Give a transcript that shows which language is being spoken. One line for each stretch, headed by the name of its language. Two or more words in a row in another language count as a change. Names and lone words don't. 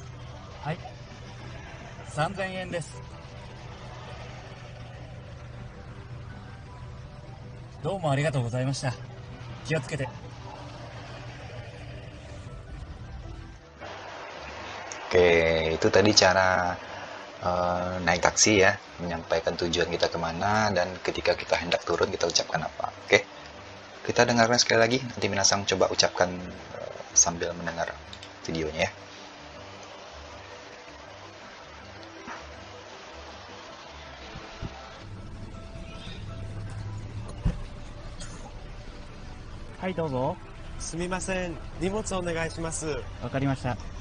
Japanese: はい。3000円です。どうもありがとうございました。気をつけて。
Indonesian: Oke, itu tadi cara naik taksi ya, menyampaikan tujuan kita kemana dan ketika kita hendak turun kita ucapkan apa. Oke, kita dengarkan sekali lagi. Nanti minasang coba ucapkan sambil mendengar videonya ya.
Japanese: Hai, どうぞ。すみません。荷物お願いします。わかりました。